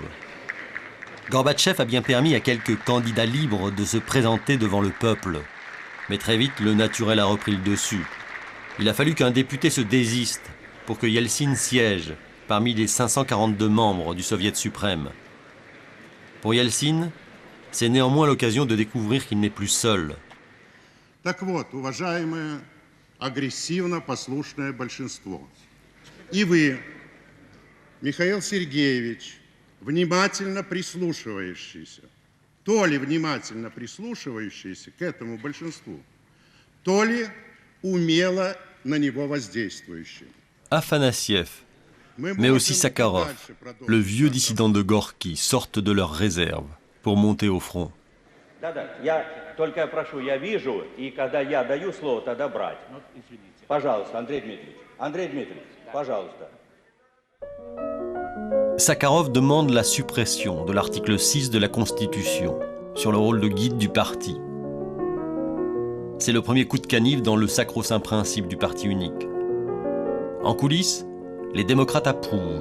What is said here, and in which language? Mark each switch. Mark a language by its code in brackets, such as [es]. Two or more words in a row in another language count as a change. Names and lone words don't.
[fr] Gorbatchev a bien permis à quelques candidats libres de se présenter devant le peuple. Mais très vite, le naturel a repris le dessus. Il a fallu qu'un député se désiste pour que Yeltsin siège parmi les 542 membres du Soviet suprême. Pour Yeltsin, c'est néanmoins l'occasion de découvrir qu'il n'est plus seul. [ru] Так вот, уважаемое агрессивно-послушное большинство, и вы, Михаил Сергеевич, внимательно прислушивающийся, то ли внимательно прислушивающийся к этому большинству, то ли умело на него воздействующий. [fr] Afanassiev, mais aussi Sakharov, le vieux dissident de Gorki, sortent de leur réserve pour monter au front. [ru] Да-да, я только прошу, я вижу, и когда я даю слово, тогда брать. Пожалуйста, Андрей Дмитриевич, пожалуйста. [fr] Sakharov demande la suppression de l'article 6 de la Constitution sur le rôle de guide du parti. C'est le premier coup de canif dans le sacro-saint principe du parti unique. En coulisses, les démocrates approuvent.